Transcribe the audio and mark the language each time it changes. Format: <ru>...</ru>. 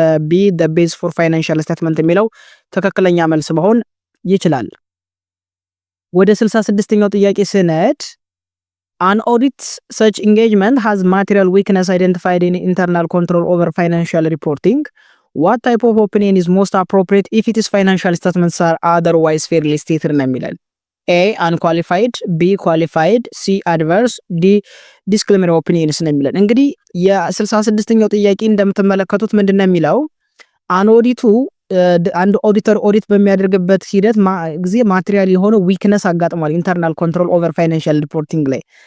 <en>ቢ the base for financial statement</en> <am>የሚለው ትክክለኛ መልስ መሆን ይችላል። ወደ 66ኛው ጥያቄ ስነድ</am> <en>an audit such engagement has material weakness identified in internal control over financial reporting. What type of opinion is most appropriate if its financial statements are otherwise fairly stated</en> <am>ነው የሚለን?</am> <en>A unqualified, B qualified, C adverse, D disclaimer opinions</en> <am>ነው የሚለን። እንግዲህ የ66ኛው ጥያቄ እንደምትመለከቱት ምንድነው የሚለው አንኦዲቱ አንድ ኦዲተር ኦዲት በሚያደርግበት ሂደት ጊዜ ማቴሪያል የሆነ ዊክነስ አጋጥሟል ኢንተርናል ኮንትሮል ኦቨር ፋይናንሻል ሪፖርቲንግ ላይ።</am>